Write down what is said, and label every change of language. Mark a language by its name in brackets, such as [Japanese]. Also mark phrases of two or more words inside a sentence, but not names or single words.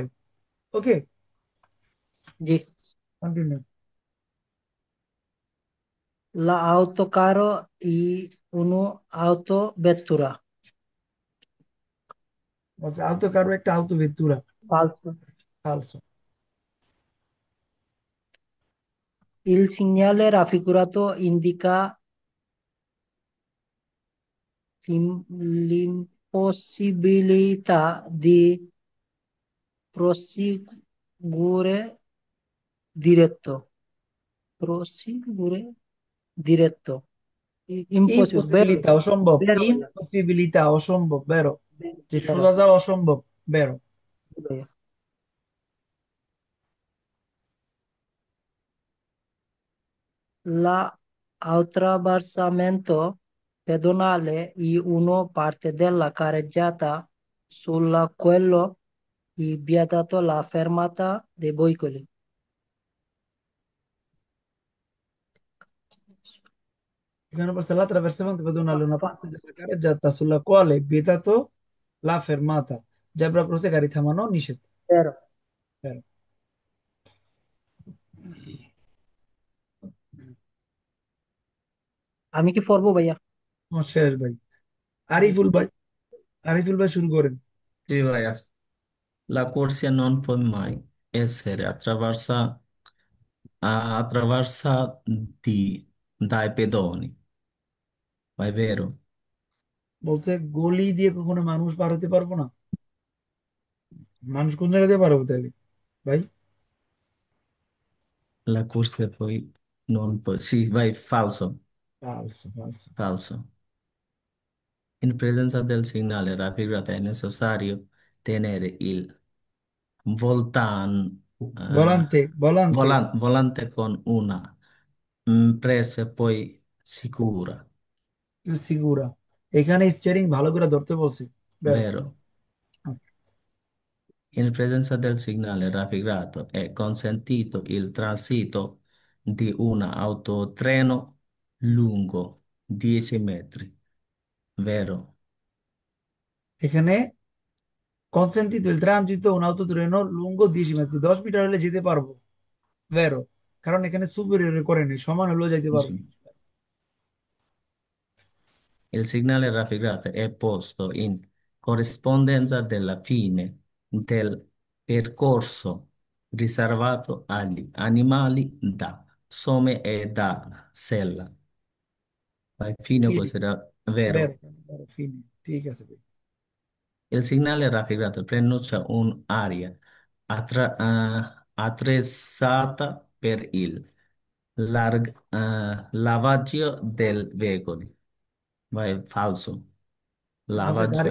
[Bangla] ওকে, জি। কন্টিনিউ। [Italian] L'autocaro è un'autovettura. [Bangla] বলছে [Italian] auto carro [Bangla] একটা [Italian] auto vettura, Falso. [Bangla] ফালসো। [Italian] Il segnale raffigurato indica l'impossibilità di proseguire diretto. Proseguire diretto. Impossibile. Vero, [Bangla] ইম্পসিবিলিটা অসম্ভব, [Italian] vero, vero, [Bangla] ইম্পসিবিলিটা অসম্ভব বেরো, যে সোজা [Italian] vero. [Bangla] যাওয়া অসম্ভব বেরো। [Italian] Vero. L'attraversamento pedonale è una parte della carreggiata sulla quale è vietata la fermata dei veicoli. এখানে বলছে l'attraversamento pedonale una parte della carreggiata sulla quale è vietato la fermata, [Bangla] জেব্রা ক্রসে গাড়ি থামানো নিষেধ [Italian] Vero. [Bangla] বেরো। আমি কি পড়বো ভাইয়া? আমার শেষ ভাই, জি। আরিফুল ভাই, আরিফুল ভাই শুরু করেন। [Italian] Sì, vai. La corsia non può mai essere attraversa dai pedoni, ma è vero. [Bangla] বলছে গলি দিয়ে কখনো মানুষ পার হতে পারবো না, মানুষ কোন জায়গা দিয়ে পার হবো তাহলে ভাই? [Italian] La corsia poi non può... Sì, vai, falso, falso falso. falso. In presenza del segnale raffigurato è necessario tenere il volante volante volante con una presa e poi sicura, [Bangla] সিগুরা, এখানে স্টিয়ারিং ভালো করে ধরতে বলছে বেরো। [Italian] vero? In presenza del segnale raffigurato è consentito il transito di un autotreno lungo 10 metri, vero? [Bangla] এখানে [Italian] consentito il transito un autotreno lungo 10 metri, [Bangla] 10 মিটার হলে যেতে পারবো বেরো, কারণ এখানে সুপিরিয়র করে নেই, সমান হলেও যাইতে পারবো। [Italian] Sì. Il segnale raffigurato è posto in corrispondenza della fine del percorso riservato agli animali da some e da sella. La fine può ফিনে essere বেরো vero. vero fine, [Bangla] ঠিক আছে ভাই। [Italian] Il segnale raffigurato preannuncia un'area attrezzata per il lavaggio del veicoli. Vai, falso. [Bangla] বলছে গাড়ি